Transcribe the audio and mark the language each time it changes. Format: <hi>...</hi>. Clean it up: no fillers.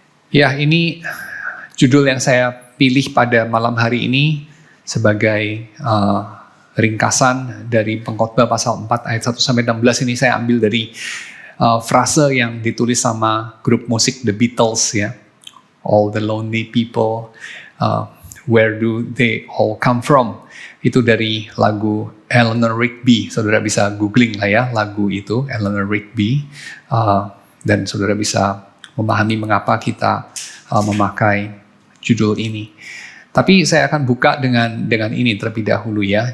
<id>Ya, ini judul yang saya pilih pada malam hari ini sebagai ringkasan dari Pengkhotbah pasal 4 ayat 1 sampai 16 ini saya ambil dari frase yang ditulis sama grup musik The Beatles ya.</id> <en>All the lonely people, where do they all come from?</en> <id>Itu dari lagu Eleanor Rigby. Saudara bisa googling lah ya lagu itu, Eleanor Rigby. Dan saudara bisa memahami mengapa kita memakai judul ini. Tapi saya akan buka dengan ini terlebih dahulu ya.</id>